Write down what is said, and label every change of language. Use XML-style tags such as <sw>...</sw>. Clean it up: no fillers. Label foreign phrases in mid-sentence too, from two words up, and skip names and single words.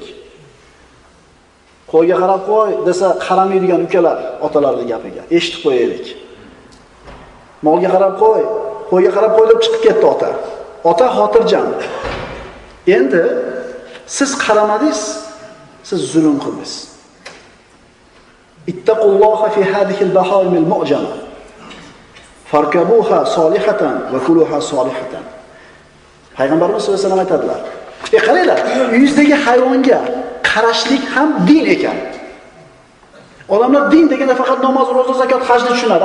<uz>Qo'yga qarab qo'y desa qaramaydigan ukalar otalarining gapiga. Eshitib qo'yaylik. Molga qarab qo'y, qo'yga qarab qo'y deb chiqib ketdi ota. Ota xotirjam. Endi siz qaramadingiz, siz zulm qildingiz.</uz> <ar>اتقوا الله في هذه البهائم المعجمة. فاركبوها صالحة وكلوها صالحة."</ar> <uz>Payg'ambarimiz</uz> <ar>صلى الله عليه وسلم</ar> <uz>aytadilar: qaranglar, uyingizdagi hayvonga qarashlik ham din ekan. Odamlar din deganda faqat namoz, ro'za, zakot, hajni tushunadi.</uz>